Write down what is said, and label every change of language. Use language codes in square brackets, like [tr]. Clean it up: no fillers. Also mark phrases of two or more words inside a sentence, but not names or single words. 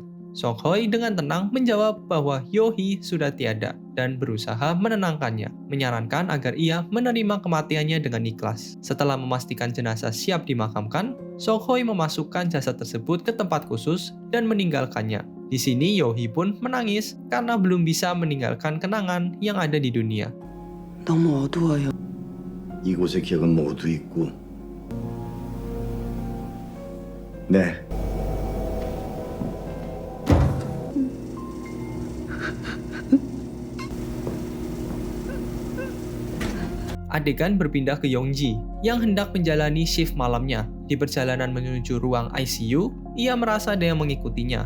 [id] Sok Hoi dengan tenang menjawab bahwa Yo Hee sudah tiada dan berusaha menenangkannya, menyarankan agar ia menerima kematiannya dengan ikhlas. Setelah memastikan jenazah siap dimakamkan, Sok Hoi memasukkan jasad tersebut ke tempat khusus dan meninggalkannya. Di sini Yo Hee pun menangis karena belum bisa meninggalkan kenangan yang ada di dunia. [ko] 너무 어두워요. 이곳의 기억은 모두 있고. 네. [id] Adegan berpindah ke Yongji yang hendak menjalani shift malamnya. Di perjalanan menuju ruang ICU, ia merasa ada yang mengikutinya.